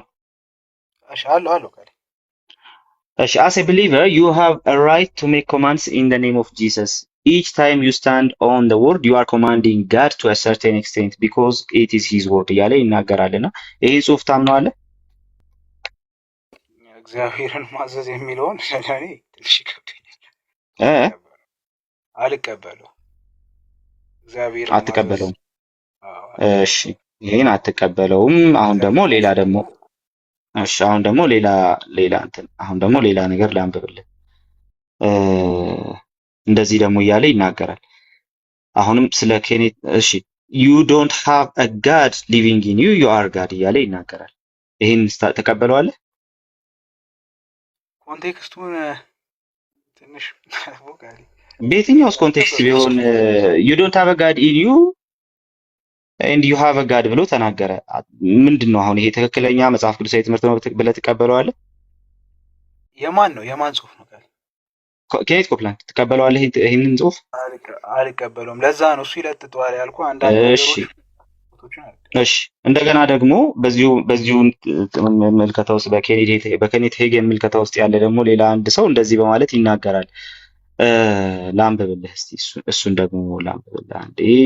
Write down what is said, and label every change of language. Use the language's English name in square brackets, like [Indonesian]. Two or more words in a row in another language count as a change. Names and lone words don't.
[Amharic] እሺ አለው ቃል። [English] እሺ as a believer you have a right to make commands in the name of Jesus. Each time you stand on the word you are commanding God to a certain extent because it is his word [Amharic] እያለ ይናገራልና ይሄ ጽሑፍ ታምነዋለህ? እግዚአብሔርን ማዘዝ የሚለውን ለኔ ትንሽ ይከብደኛል። አልቀበለው። እግዚአብሔርን አትቀበለውም? እሺ ይሄን አትቀበለውም። አሁን ደግሞ ሌላ ነገር ላንብብልህ። እንደዚህ ደግሞ እያለ ይናገራል። አሁንም ስለ ኬኔት እሺ [English] you don't have a God living in you you are God [Amharic] እያለ ይናገራል። ይሄን ተቀበለዋለህ? ኮንቴክስቱን ትንሽ በየትኛውስ ኮንቴክስት ቢሆን [English] you don't have a God [Amharic] in you and you have a God ብሎ ተናገረ። ምንድን ነው አሁን ይሄ ትክክለኛ መጽሐፍ ቅዱሳዊ ትምህርት ነው ብለህ ትቀበለዋለህ? የማን ጽሑፍ ነው? ኬኔት ኮፕላንድ ትቀበለዋለህ? ይሄንን ጽሑፍ አልቀበለውም። ለዛ ነው እሱ ይለጥጠዋል ያልኩህ አንዳንድ ነገሮች። እሺ እንደገና ደግሞ በዚሁ ምልከታ ውስጥ በኬኔት ሄገን ምልከታ ውስጥ ያለ ደግሞ ሌላ አንድ ሰው እንደዚህ በማለት ይናገራል። ላንብብልህ እስቲ እሱን ደግሞ ላንብብልህ አንዴ።